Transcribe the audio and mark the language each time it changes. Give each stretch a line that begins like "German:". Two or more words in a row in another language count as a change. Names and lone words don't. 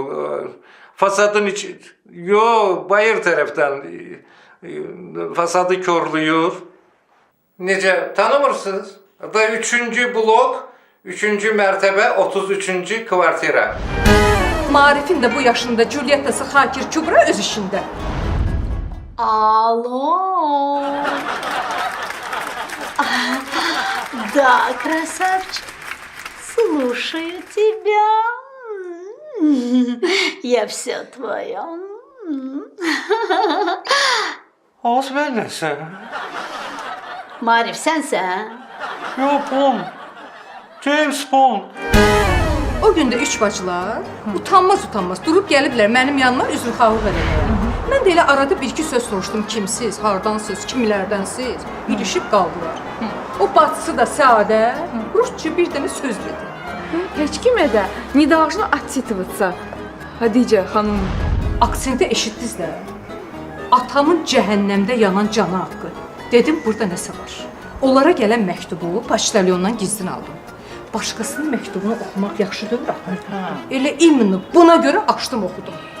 Azerbaijani: Fasadın içi, bayır tərəfdən fasadı körlüyor. Necə, tanımırsınız? Da 3-cü blok, 3-cü mərtəbə, 33-cü kvartira. Marifin də bu yaşında Julietası Xakir Kübra öz işində. Alo.
Russian: Да, красавчик. Слушаю тебя. Я все твое.
Azerbaijani: Oğuz ben nəsən? Marif sensən? Yox,
English: Bond. James Bond.
Azerbaijani: O gün də 3 bacılar utanmaz durub gəliblər mənim yanıma üzrxahlıq eləməyə. Mən də elə arada 1-2 söz soruşdum, kimsiz, hardansınız, kimlərdənsiz, ilişib qaldılar. O bacısı da Səadə rusça bir dənə söz dedi. Heç kimə də
Russian: не должно отчитываться.
Azerbaijani: Xədicə xanım. Aksenti eşitdinizlər. Atamın cəhənnəmdə yanan canı haqqı. Dedim, burada nəsə var. Onlara gələn məktubu poçtalyondan gizlin aldım. Başqasının məktubunu oxumaq yaxşı deyil. Elə imенно buna görə açdım, oxudum.